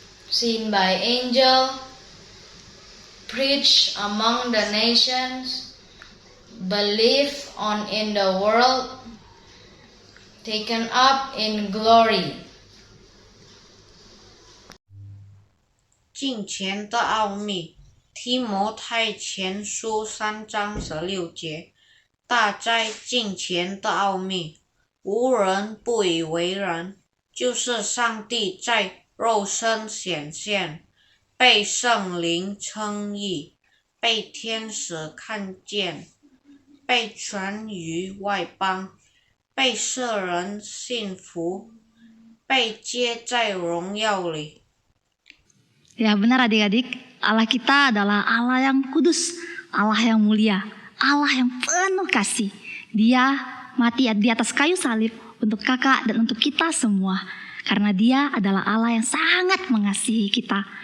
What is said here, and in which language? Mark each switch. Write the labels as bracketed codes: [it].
[en] seen by angel, preached among the nations, believed on in the world, taken up in glory. [zh] 敬虔的奥秘，提摩太前书3章16节。大哉敬虔的奥秘，无人不以为然，就是上帝在肉身显现，被圣灵称义，被天使看见，被传于外邦，被世人信服，被接在荣耀里。 [id] Ya benar adik-adik, Allah kita adalah Allah yang kudus, Allah yang mulia, Allah yang penuh kasih. Dia mati di atas kayu salib untuk kakak dan untuk kita semua. Karena dia adalah Allah yang sangat mengasihi kita.